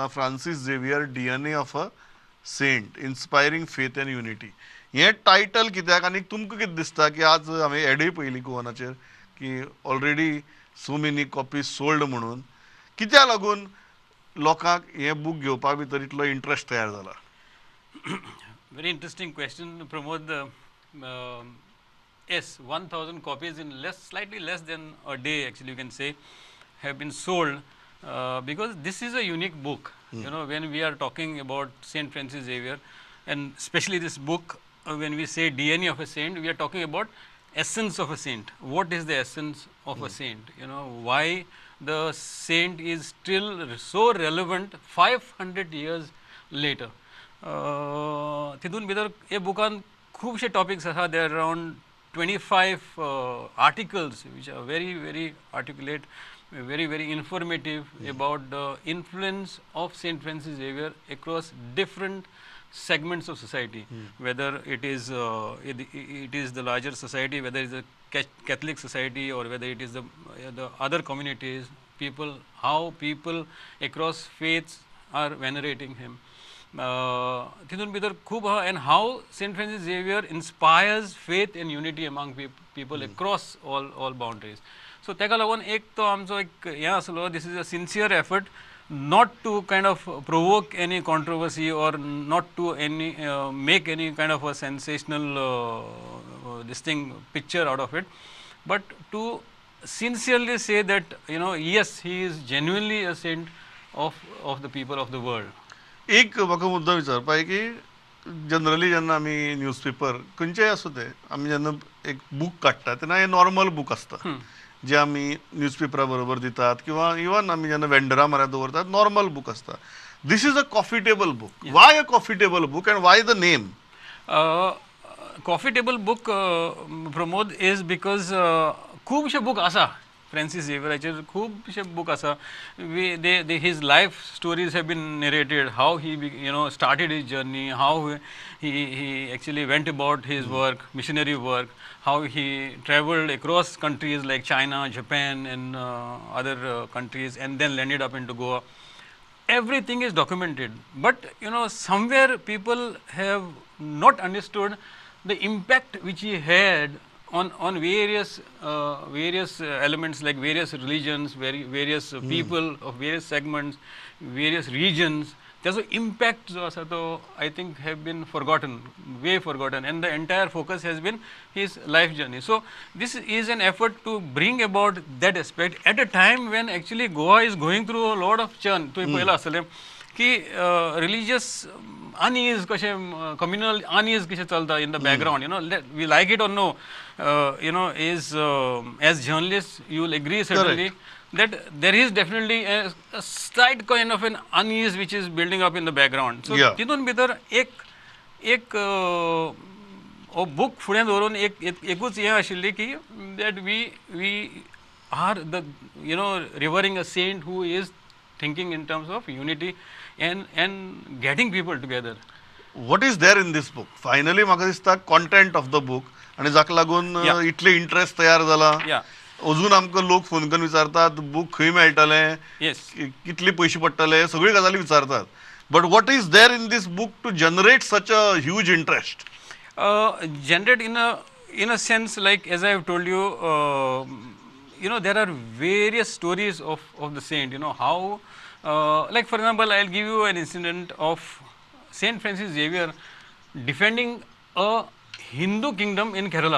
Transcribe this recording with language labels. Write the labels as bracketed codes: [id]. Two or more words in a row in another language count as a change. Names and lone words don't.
[en] Francis Xavier DNA of a saint, inspiring faith and unity. [kok] हें टायटल कित्याक, आनी तुमकां कितें दिसता की आज हांवें एडूय पयली गोवानाचेर की [en] ऑलरेडी सो मेनी कॉपीज सोल्ड [kok] म्हणून, कित्याक लागून लोकांक हें बूक घेवपा भितर इतलो इंट्रस्ट तयार जाला? [en] Very interesting question, Pramod. Yes, 1,000 copies in slightly less than a day, actually, you can say, have been sold because this is a unique book. You know, when we are talking about Saint Francis Xavier, and especially this book, when we say DNA of a saint, we are talking about essence of a saint. What is the essence of a saint? You know, why the saint is still so relevant 500 years later. [kok] तितून भितर हे बुकान खूबशे टॉपिक्स आसा. [en] There around 25 articles which are very articulate, very informative about the influence of Saint Francis Xavier across different segments of society, whether it is the larger society, whether it is a Catholic society, or whether it is the other communities, how people across faiths are venerating him. [kok] तितून भितर खूब आहा, [en] and how Saint Francis Xavier inspires faith and unity among people across all boundaries. [kok] So तेका लागून एक तो आमचो एक हें आसलो, [en] this is a sincere effort not to kind of provoke any controversy or not to make any kind of a sensational picture out of it, but to sincerely say that, you know, yes, he is genuinely a saint of the people of the world. [kok] एक म्हाका मुद्दो विचारपा की जनरली जेन्ना आमी न्यूजपेपर खंयचेय आसूं ते, आमी जेन्ना एक बूक काडटा तेन्ना हें [en] नॉर्मल बूक [kok] आसता, जे आमी न्यूजपेपरा बरोबर दितात, किंवा इवन आमी जेन्ना वेंडरा म्हऱ्यान दवरतात, [en] नॉर्मल बूक [kok] आसता. [en] This is a coffee table book. Why a coffee table book and why the name? कॉफी टेबल बुक, [kok] प्रमोद, [en] इज बिकॉज [kok] खुबशे बूक आसा फ्रांसीस झेवियराचेर, खुबशे बूक आसा. [en] His life stories have been narrated, how he started his journey, how he actually went about his work, missionary work, how he traveled across countries like China, Japan, and other countries, and then landed up into Goa. Everything is documented, but you know, somewhere people have not understood the impact which he had on various elements, like various religions, various people of various segments, various regions. [kok] त्याचो impact जो आसा तो, [en] I think, have been way forgotten, and the entire focus has been his life journey. So this is an effort to bring about that aspect at a time when actually Goa is going through a lot of churn. [kok] तो पयला आसले की [en] religious unease, communal unease [kok] कशें चलता [en] in the background, you know, we like it or no, you know, is as journalists you will agree certainly. Correct. That there is definitely a slight kind of an unease which is building up in the background. So [kok] तितून भितर एक हो बूक फुडें दवरून एकूच हें आशिल्ली की [en] that we are the revering a saint who is thinking in terms of unity and getting people together. What is there in this book? Finally, [kok] म्हाका दिसता [en] content of the book [kok] आणि जाका लागून [en] Yeah. [kok] इतले इंटरेस्ट तयार जाला. [en] Yeah. [kok] अजून आमकां लोक फोन करून विचारतात बूक खंय मेळटलें, [en] Yes. [kok] कितले पयशे पडटले, सगळ्यो गजाली विचारतात. [en] But what is there in this book to generate such a huge interest? Generate in a sense, like as I have told you, there are various stories of the saint. How, like for example, I'll give you an incident of Saint Francis Xavier defending a Hindu kingdom in Kerala.